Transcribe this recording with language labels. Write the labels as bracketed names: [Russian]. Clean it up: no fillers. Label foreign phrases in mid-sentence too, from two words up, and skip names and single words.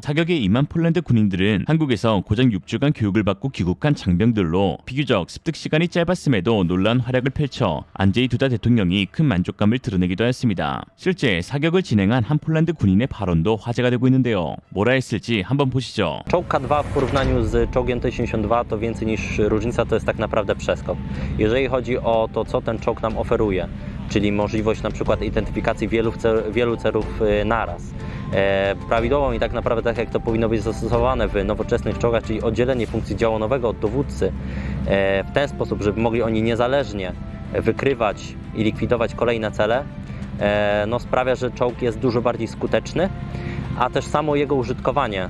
[Korean] 사격에 임한 폴란드 군인들은 한국에서 고작 6주간 교육을 받고 귀국한 장병들로 비교적 습득 시간이 짧았음에도 놀라운 활약을 펼쳐 안제이 두다 대통령이 큰 만족감을 드러내기도 했습니다. 실제 사격을 진행한 한 폴란드 군인의 발언도 화제가 되고 있는데요. 뭐라 했을지 한번 보시죠. [Polish] Czołg K2 w porównaniu z czołgiem T-72 to więcej niż różnica, to jest tak naprawdę przeskok. Jeżeli chodzi o to, co ten czołg nam oferuje, czyli możliwość na przykład identyfikacji wielu celów naraz, prawidłową i tak naprawdę tak jak to powinno być zastosowane w nowoczesnych czołgach, czyli oddzielenie funkcji działonowego od dowódcy w ten sposób, żeby mogli oni niezależnie wykrywać i likwidować kolejne cele, sprawia, że czołg jest dużo bardziej skuteczny, a też samo jego użytkowanie.